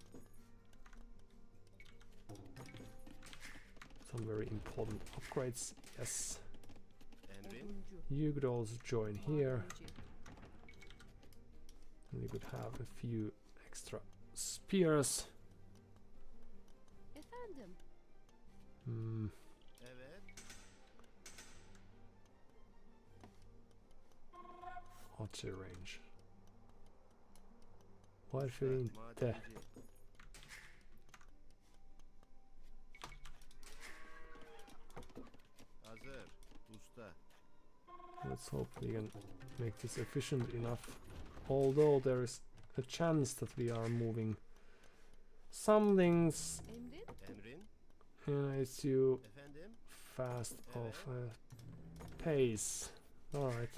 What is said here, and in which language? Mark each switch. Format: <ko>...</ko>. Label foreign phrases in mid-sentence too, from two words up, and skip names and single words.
<en>Some very important upgrades, yes.</en> <tr>Emrin. Oduncu.</tr> <en>You could also join here,</en> <tr>Madenci.</tr> <en>and you could have a few extra spears.</en> <tr>Efendim. Hmm. Evet.</tr> <en>Archer range.</en> <sv>Varför inte?</sv> <tr>Madenci. Hazır. Usta.</tr> <en>Let's hope we can make this efficient enough. Although there is a chance that we are moving some things</en> <tr>Emrin. Emrin.</tr> <en>it's you</en> <tr>Efendim.</tr> <en>fast of pace. Alright.</en>